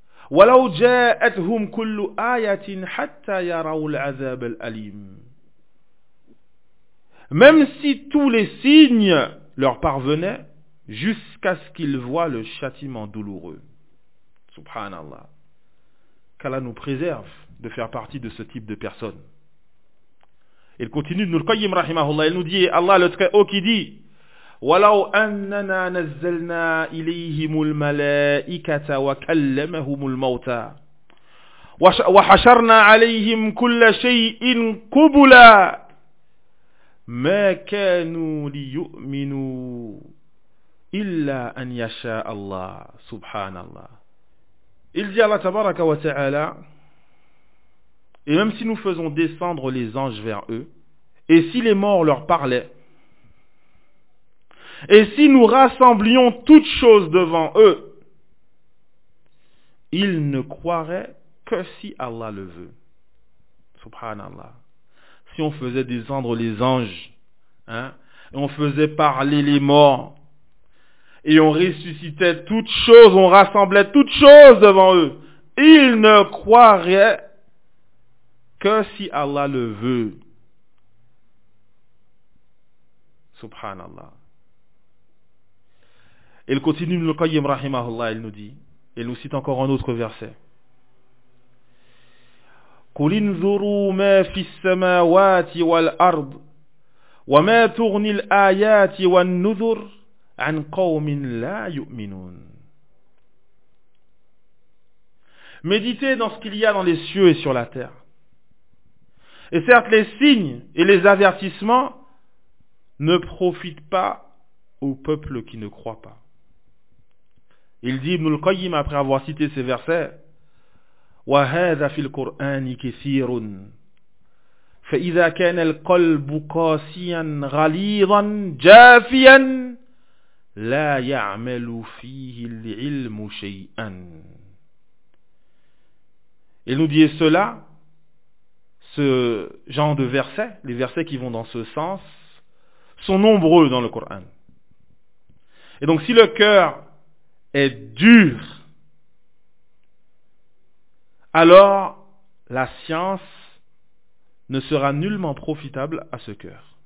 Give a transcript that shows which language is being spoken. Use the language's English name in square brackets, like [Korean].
[Arabic] وَلَوْ جَاءَتْهُمْ كُلُّ آيَةٍ حَتَّى يَرَوْا الْعَذَابَ الْأَلِيمَ. [French] Même si tous les signes leur parvenaient, jusqu'à ce qu'ils voient le châtiment douloureux. Subhanallah. Qu'Allah nous préserve de faire partie de ce type de personnes. Il continue, Ibn al-Qayyim rahimahullah, il nous dit, Allah le Très-Haut qui dit, [Arabic] وَلَوْ أَنَّنَا نَزَّلْنَا إِلَيْهِمُ الْمَلَائِكَةَ وَكَلَّمَهُمُ الْمَوْتَى وَحَشَرْنَا عَلَيْهِمْ كُلَّ شَيْءٍ قُبُلًا مَا كَانُوا لِيُؤْمِنُوا إِلَّا أَنْ يَشَاءَ اللَّهِ سُبْحَانَ اللَّهِ. [French] Il dit Allah tabaraka wa ta'ala, et même si nous faisons descendre les anges vers eux, et si les morts leur parlaient, et si nous rassemblions toutes choses devant eux, ils ne croiraient que si Allah le veut. Subhanallah. Si on faisait descendre les anges, et on faisait parler les morts, et on ressuscitait toutes choses, on rassemblait toutes choses devant eux, ils ne croiraient que si Allah le veut. Subhanallah. Il continue, Ibn al-Qayyim rahimahullah, il nous dit, il nous cite encore un autre verset. [Arabic] قل انظروا ما في السماوات والأرض وما تغني الآيات والنذر عن قوم لا يؤمنون. [French] Méditez dans ce qu'il y a dans les cieux et sur la terre. Et certes, les signes et les avertissements ne profitent pas au peuple qui ne croit pas. Il dit Ibn al-Qayyim après avoir cité ces versets, [Arabic] وهذا في القرآن كثير فإذا كان القلب قاسيا غليظا جافيا لا يعمل فيه العلم شيئا. [French] Il nous dit cela, ce genre de versets, les versets qui vont dans ce sens, sont nombreux dans le Coran. Et donc si le cœur est dur, alors la science ne sera nullement profitable à ce cœur.